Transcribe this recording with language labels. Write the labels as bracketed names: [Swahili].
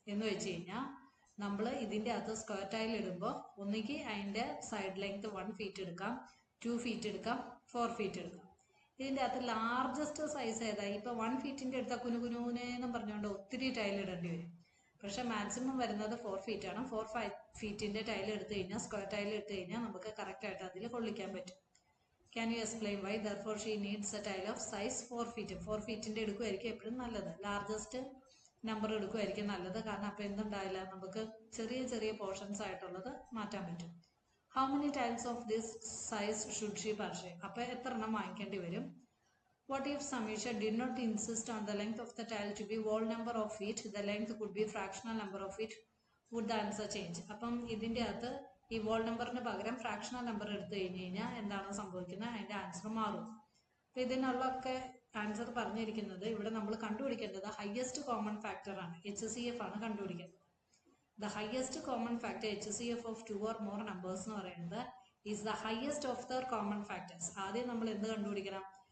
[Malayalam] എന്ന് വെച്ച് കഴിഞ്ഞാൽ നമ്മൾ ഇതിന്റെ അകത്ത് സ്ക്വയർ ടൈൽ ഇടുമ്പോൾ ഒന്നുകിൽ അതിന്റെ സൈഡ് ലെങ്ത് 1 feet എടുക്കാം, 2 feet എടുക്കാം, 4 feet എടുക്കാം. ഇതിന്റെ അകത്ത് ലാർജസ്റ്റ് സൈസ് ഏതാ? ഇപ്പൊ 1 feetന്റെ എടുത്താൽ കുനുകുനൂനെന്നും പറഞ്ഞുകൊണ്ട് ഒത്തിരി ടൈൽ ഇടേണ്ടി വരും. പക്ഷെ മാക്സിമം വരുന്നത് 4 feet ആണ്. 4 feetന്റെ ടൈൽ എടുത്തു കഴിഞ്ഞാൽ, സ്ക്വയർ ടൈൽ എടുത്തു കഴിഞ്ഞാൽ നമുക്ക് കറക്റ്റ് ആയിട്ട് അതിൽ കൊള്ളിക്കാൻ പറ്റും. [English] Can you explain why therefore she needs a tile of size 4 feet? [Malayalam] 4 feetന്റെ എടുക്കുമായിരിക്കും എപ്പോഴും നല്ലത്. ലാർജസ്റ്റ് നമ്പർ എടുക്കുമായിരിക്കും നല്ലത്. കാരണം അപ്പൊ എന്തുണ്ടാവില്ല, നമുക്ക് ചെറിയ ചെറിയ പോർഷൻസ് ആയിട്ടുള്ളത് മാറ്റാൻ പറ്റും. [English] How many tiles of this size should she purchase? [Malayalam] അപ്പൊ എത്ര എണ്ണം വാങ്ങിക്കേണ്ടി വരും? [English] What if Samisha did not insist on the length of the tile to be whole number of feet? The length could be fractional number of feet. Would the answer change? [Malayalam] അപ്പം ഇതിന്റെ അകത്ത് ഈ wall നമ്പറിന് പകരം fractional number എടുത്തു കഴിഞ്ഞ് കഴിഞ്ഞാൽ എന്താണ് സംഭവിക്കുന്നത്? അതിന്റെ ആൻസർ മാറും. അപ്പൊ ഇതിനുള്ളൊക്കെ ആൻസർ പറഞ്ഞിരിക്കുന്നത് ഇവിടെ നമ്മൾ കണ്ടുപിടിക്കേണ്ടത് ഹയസ്റ്റ് കോമൺ ഫാക്ടർ ആണ്, HCF ആണ് കണ്ടുപിടിക്കേണ്ടത്. [English] the highest common factor HCF of 2 or more numbers [Malayalam] എന്ന് പറയുന്നത് [English] Is the highest of their common factors. [Malayalam] ആദ്യം നമ്മൾ എന്ത് കണ്ടുപിടിക്കണം?